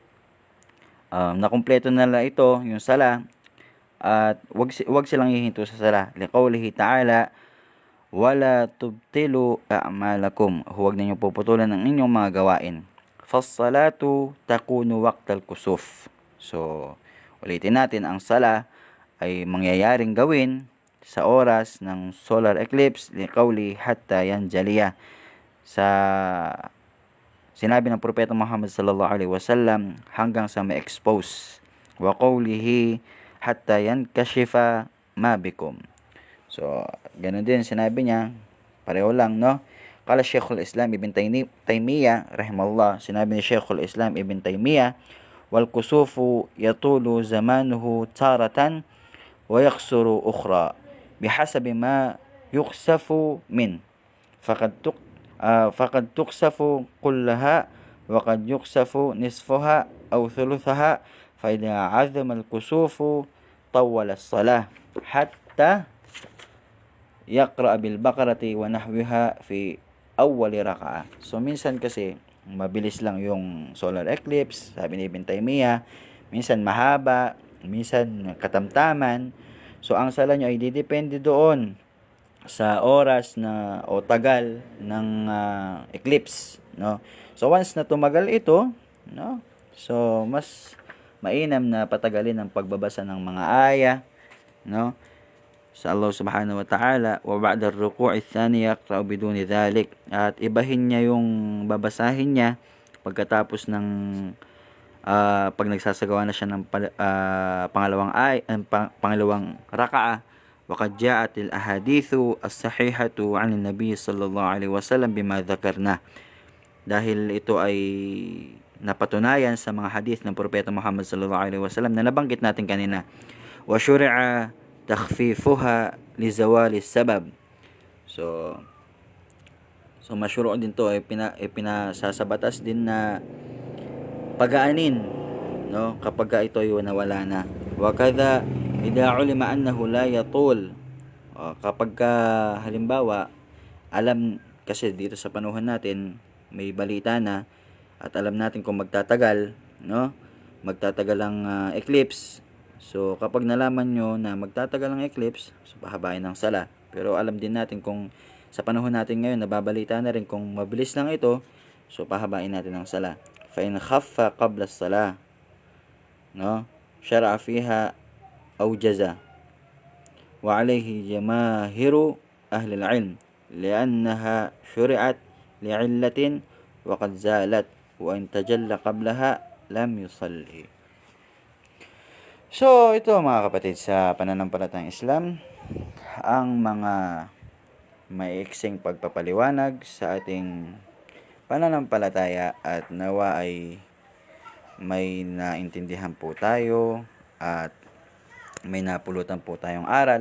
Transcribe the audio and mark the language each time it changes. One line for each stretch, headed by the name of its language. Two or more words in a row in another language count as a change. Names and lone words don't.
Filipino: Nakumpleto na nila ito, yung sala, at wag silang hihinto sa sala.
Arabic: لقوله تعالى ولا تبطلوا أعمالكم,
Filipino: huwag ninyong puputulan ng inyong mga gawain.
Arabic: فالصلاة تكون وقت الكسوف.
Filipino: So, ulitin natin, ang sala ay mangyayaring gawin sa oras ng
English: solar eclipse,
Arabic: لقوله حتى ينجلي,
Filipino: sa sinabi ng Propeta Muhammad
Arabic: صلى الله عليه وسلم,
Filipino: hanggang sa ma-expose.
Arabic: وقوله حتى ينكشف ما بكم.
Filipino: So, ganun din sinabi niya, pareho lang, no?
Arabic: قال شيخ الإسلام ابن تيمية رحمه الله,
Filipino: sinabi ni Sheikhul Islam Ibn Taymiyyah,
Arabic: والكسوف يطول زمانه تارة ويقصر أخرى بحسب ما يكسف منه. فقد تقصف كلها وقد يقصف نصفها أو ثلثها فإذا عظم الكسوف طول الصلاة حتى يقرأ بالبقرة ونحوها في أول ركعة.
Filipino: So minsan kasi mabilis lang yung solar eclipse, sabi ni Ibn Taymiyyah, minsan mahaba, minsan katamtaman. So ang sala nyo ay didepende doon sa oras na o tagal ng eclipse, no? So once na tumagal ito, no? So mas mainam na patagalin ang pagbabasa ng mga aya, no?
Arabic: Sa الله سبحانه وتعالى وبعد الركوع الثاني يقرأ بدون ذلك,
Filipino: at ibahin niya yung babasahin niya pagkatapos ng pag nagsasagawa na siya ng pangalawang raka'a.
Arabic: وقد جاءت الأحاديث الصحيحة عن النبي صلى الله عليه وسلم بما ذكرنا.
Filipino: Dahil ito ay napatunayan sa mga hadith ng Propeta Muhammad
Arabic: صلى الله عليه وسلم
Filipino: na nabanggit natin kanina.
Arabic: وشرع تخفيفها لزوال السبب.
Filipino: So masyuro din to ay pinasasabatas din na pagaanin, no, kapag ito ay nawala na.
Arabic: وكذا إذا علم أنه لا يطول,
Filipino: kapag halimbawa alam, kasi dito sa panahon natin may balita na at alam natin kung magtatagal, no, magtatagal ang eclipse. So kapag nalaman nyo na magtatagal ang eclipse, so pahabain ng sala. Pero alam din natin kung sa panahon natin ngayon nababalita na rin kung mabilis lang ito, so pahabain natin ang sala.
Arabic: فإن خف قبل الصلاة, no, شرع فيها أوجز وعليه جماهير أهل العلم لأنها شرعت لعلة وقد زالت وإن تجلى قبلها لم يصلي.
Filipino: So ito mga kapatid, sa pananampalatayang Islam, ang mga maiiksing pagpapaliwanag sa ating pananampalataya, at nawa ay may naintindihan po tayo at may napulutan po tayong aral.